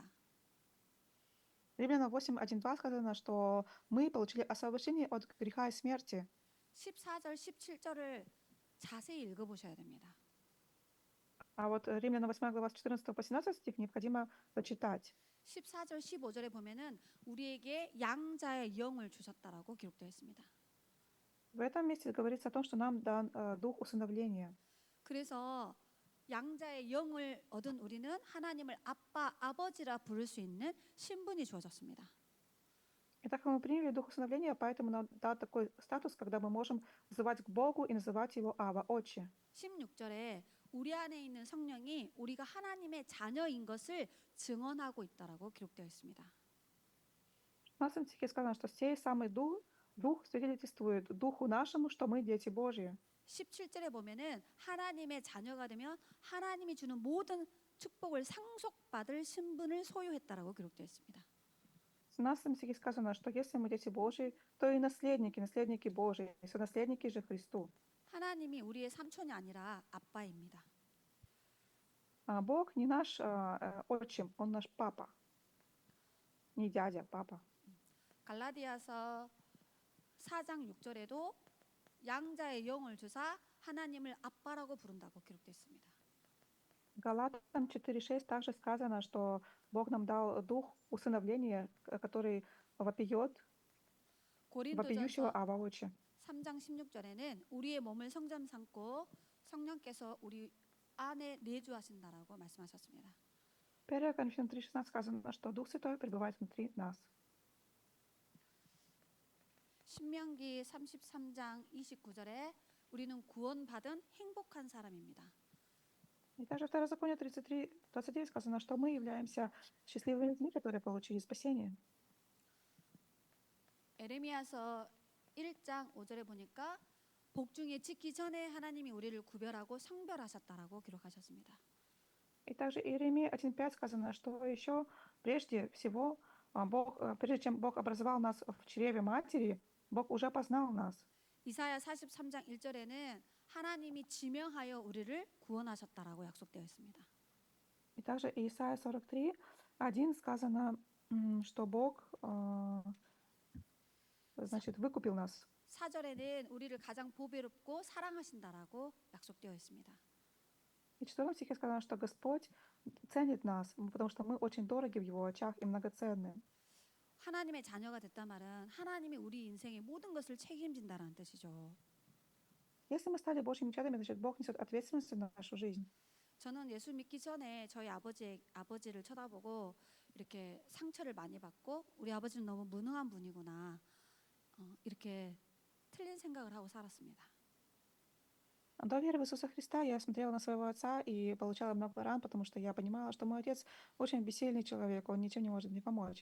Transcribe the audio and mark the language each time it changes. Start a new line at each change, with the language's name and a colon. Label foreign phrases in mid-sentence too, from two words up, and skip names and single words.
Russian: Римлянам 8:1-2 сказано, что мы получили освобождение от греха и смерти.
Korean: 14절 17절을 자세히 읽어보셔야 됩니다.
Russian: А вот Римлянам 8 глава с 14 по 17 стих необходимо прочитать.
Korean: 14절 15절에 보면은 우리에게 양자의 영을 주셨다라고 기록되어 있습니다.
Russian: В этом месте говорится о том, что нам дан дух усыновления.
Korean: 그래서 양자의 영을 얻은 우리는 하나님을 아빠, 아버지라 부를 수 있는 신분이 주어졌습니다.
Russian: И так как мы приняли дух усыновления, поэтому нам дан такой статус, когда мы можем взывать к Богу и называть Его Ава, Отче.
Korean: 16절에 우리 안에 있는 성령이 우리가 하나님의 자녀인 것을 증언하고 있다라고 기록되어 있습니다.
Russian: В 16 стихе сказано, что сей самый дух свидетельствует духу нашему, что мы дети Божьи.
Korean: 17절에 보면은 하나님의 자녀가 되면 하나님이 주는 모든 축복을 상속받을 신분을 소유했다라고 기록되어 있습니다.
Russian: В 17 стихе сказано, что если мы дети Божьи, то и наследники Божьи, и сонаследники же Христу.
Korean: 하나님이 우리의 삼촌이 아니라 아빠입니다.
Russian: А Бог не наш отчим, Он наш папа. Не дядя, папа.
Korean: 갈라디아서 4장 6절에도 양자의 영을 주사 하나님을 아빠라고 부른다고 기록되어 있습니다.
Russian: Галатам 4:6 также сказано, что Бог нам дал дух усыновления, который вопиющего
Korean: 고린도전서
Russian: Ава Отче.
Korean: 3장 16절에는 우리의 몸을 성전 삼고 성령께서 우리 안에 내주하신다라고 말씀하셨습니다.
Russian: 1 Коринфянам 3:16 сказано, что Дух Святой пребывает внутри нас.
Korean: 신명기 33장 29절에 우리는 구원받은 행복한 사람입니다.
Russian: И также в Второзаконие 33:29 сказано, что мы являемся счастливыми людьми, которые получили спасение.
Korean: 에레미야서 1장 5절에 보니까 복중에 짓기 전에 하나님이 우리를 구별하고 성별하셨다라고 기록하셨습니다.
Russian: И также Иеремия 1:5 сказано, что еще прежде всего, прежде чем Бог образовал нас в чреве матери, Бог уже познал нас.
Korean: 이사야 43장 1절에는 하나님이 지명하여 우리를 구원하셨다라고 약속되어 있습니다.
Russian: И также Исайя 43:1 сказано, что Бог, значит, выкупил нас.
Korean: 4절에는 우리를 가장 보배롭고 사랑하신다라고 약속되어 있습니다.
Russian: И в 4 стихе сказано, что Господь ценит нас, потому что мы очень дороги в Его очах и многоценны.
Korean: 하나님의 자녀가 됐다 말은 하나님이 우리 인생의 모든 것을 책임진다라는 뜻이죠.
Russian: Если мы стали Божьими чадами, значит, Бог несет ответственность за нашу жизнь.
Korean: 저는 예수 믿기 전에 저희 아버지를 쳐다보고 이렇게 상처를 많이 받고 우리 아버지는 너무 무능한 분이구나 이렇게 틀린 생각을 하고 살았습니다.
Russian: До веры в Иисуса Христа я смотрела на своего отца и получала много ран, потому что я понимала, что мой отец очень бессильный человек, он ничем не может мне помочь.